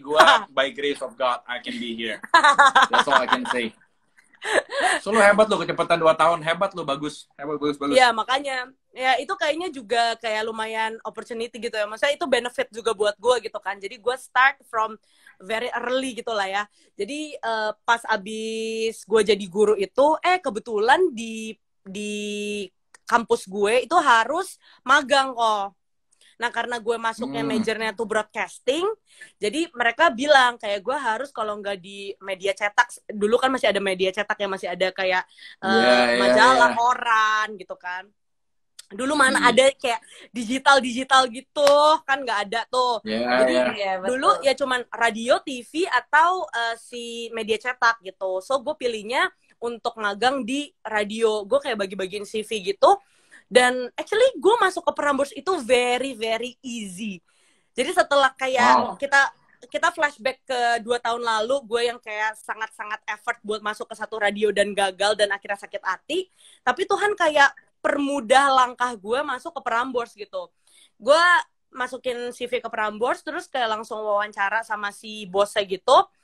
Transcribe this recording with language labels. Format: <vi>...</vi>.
<id>Gue</id> <en>by grace of God, I can be here. That's all I can say.</en> <id>So lu hebat lu, kecepatan 2 tahun, hebat lu, bagus. Iya makanya, ya itu kayaknya juga kayak lumayan opportunity gitu ya. Maksudnya itu benefit juga buat gue gitu kan. Jadi gue</id> <en>start from very early</en> <id>gitu lah ya. Jadi pas abis gue jadi guru itu, kebetulan di kampus gue itu harus magang kok. Nah karena gue masuknya majornya tuh broadcasting, jadi mereka bilang kayak gue harus kalau nggak di media cetak, dulu kan masih ada media cetak ya, masih ada kayak majalah, koran gitu kan. Dulu mana ada kayak digital gitu kan, nggak ada tuh. Jadi dulu ya cuman radio, TV atau si media cetak gitu. So gue pilihnya untuk magang di radio. Gue kayak bagi-bagiin CV gitu. Dan actually gue masuk ke Prambors itu</id> <en>very very easy.</en> <id>Jadi setelah kayak kita flashback ke 2 tahun lalu, gue yang kayak sangat-sangat effort buat masuk ke satu radio dan gagal dan akhirnya sakit hati. Tapi Tuhan kayak permudah langkah gue masuk ke Prambors gitu. Gue masukin CV ke Prambors, terus kayak langsung wawancara sama si bosnya gitu.</id>